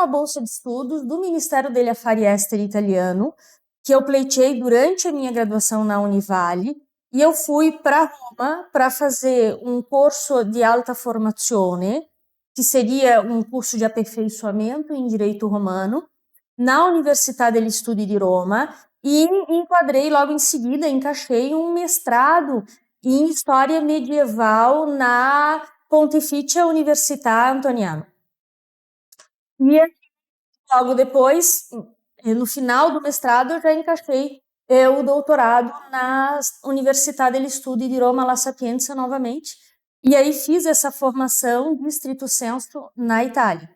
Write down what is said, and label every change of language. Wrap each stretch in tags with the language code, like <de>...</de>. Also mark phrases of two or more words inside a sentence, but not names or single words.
<pt>bolsa de estudos do Ministério degli Affari Esteri italiano, que eu pleiteei durante a minha graduação na Univale, e eu fui para Roma para fazer um curso de</pt> <it>alta formazione,</it> <pt>que seria um curso de aperfeiçoamento em direito romano, na Universidade degli Studi di Roma, e enquadrei logo em seguida, encaixei um mestrado em História Medieval na Pontificia Università Antoniana. E logo depois, no final do mestrado, eu já encaixei o doutorado na Universidade degli Studi di Roma La Sapienza novamente, e aí fiz essa formação de</pt> <la>stricto sensu</la> <pt>na Itália.</pt>